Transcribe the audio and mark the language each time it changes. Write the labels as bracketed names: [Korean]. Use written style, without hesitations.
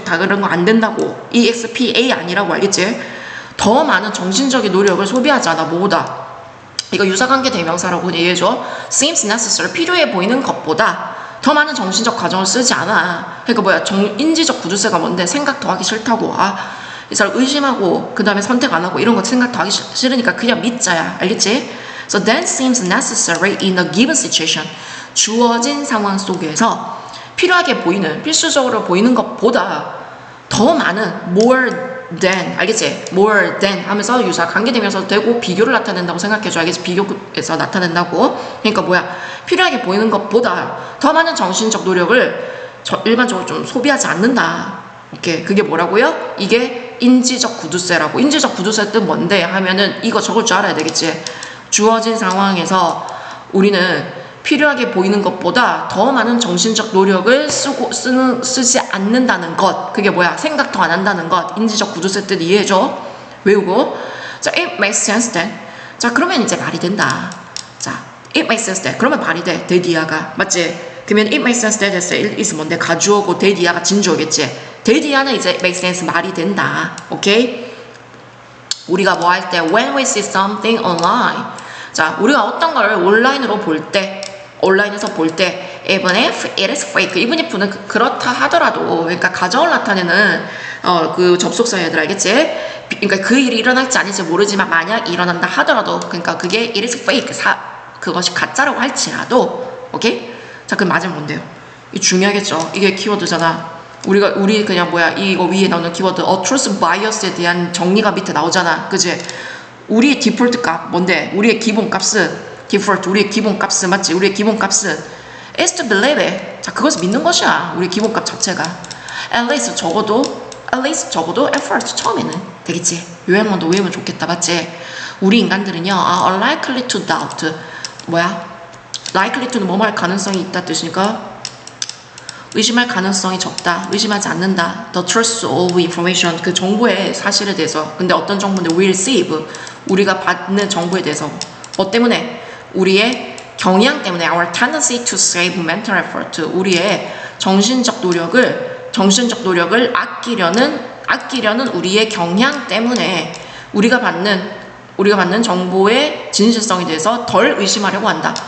[Korean] 다른 거 안 된다고. expa 아니라고 알겠지? 더 많은 정신적인 노력을 소비하지 않아. 뭐보다? 이거 유사관계 대명사라고 얘기해줘. [English] seems necessary. [Korean] 필요해 보이는 것보다 더 많은 정신적 과정을 쓰지 않아. 그러니까 뭐야? 인지적 구두쇠가 뭔데? 생각 더 하기 싫다고. 이 사람 의심하고 그 다음에 선택 안 하고 이런 거 생각 더 하기 싫으니까 그냥 믿자야. 알겠지? [English] So that seems necessary in a given situation. [Korean] 주어진 상황 속에서 필요하게 보이는, 필수적으로 보이는 것보다 더 많은 more than, 알겠지? more than 하면서 유사 관계되면서 되고 비교를 나타낸다고 생각해줘. 알겠지? 비교에서 나타낸다고. 그러니까 뭐야? 필요하게 보이는 것보다 더 많은 정신적 노력을 일반적으로 좀 소비하지 않는다. 오케이. 그게 뭐라고요? 이게 인지적 구두쇠라고. 인지적 구두쇠 뜻 뭔데? 하면은 이거 적을 줄 알아야 되겠지? 주어진 상황에서 우리는 필요하게 보이는 것보다 더 많은 정신적 노력을 쓰지 않는다는 것. 그게 뭐야? 생각 더 안 한다는 것. 인지적 구두쇠 뜻 이해해줘. 외우고. 자, [English] it makes sense then. [Korean] 자, 그러면 이제 말이 된다. 자, [English] it makes sense then. [Korean] 그러면 말이 돼. 데디아가. 맞지? 그러면 [English] it makes sense then [Korean] 했어. is 뭔데? 가주어고 데디아가 진주어겠지? 데디아는 이제 makes sense 말이 된다. 오케이? 우리가 뭐 할 때 [English] when we see something online. [Korean] 자, 우리가 어떤 걸 온라인에서 볼 때 [English] even if it is fake. [Korean] even if는 그렇다 하더라도 그러니까 가정을 나타내는 그 접속사 얘들 알겠지? 그러니까 그 일이 일어날지 아닐지 모르지만 만약 일어난다 하더라도 그러니까 그게 it is fake. 그것이 가짜라고 할지라도 오케이? 자, 그럼 맞으면 뭔데요? 이 중요하겠죠? 이게 키워드잖아. 우리 그냥 뭐야 이거 위에 나오는 키워드 truth bias에 대한 정리가 밑에 나오잖아. 그지? 우리의 디폴트 값 뭔데? 우리의 기본 값은 디폴트 우리의 기본 값은 맞지? 우리의 기본 값은 [English] is to believe it. [Korean] 자, 그것을 믿는 것이야. 우리의 기본 값 자체가 at least 적어도 effort 처음에는 되겠지? 요양만도 외우면 좋겠다. 맞지? 우리 인간들은요, [English] are likely to doubt. [Korean] 뭐야? likely to는 뭐뭐 할 가능성이 있다 뜻이니까 의심할 가능성이 적다, 의심하지 않는다. [English] The truth of information, [Korean] 그 정보의 사실에 대해서. 근데 어떤 정보인데 [English] we receive, [Korean] 우리가 받는 정보에 대해서. 뭐 때문에? 우리의 경향 때문에 [English] our tendency to save mental effort, [Korean] 우리의 정신적 노력을 아끼려는 우리의 경향 때문에 우리가 받는 정보의 진실성에 대해서 덜 의심하려고 한다.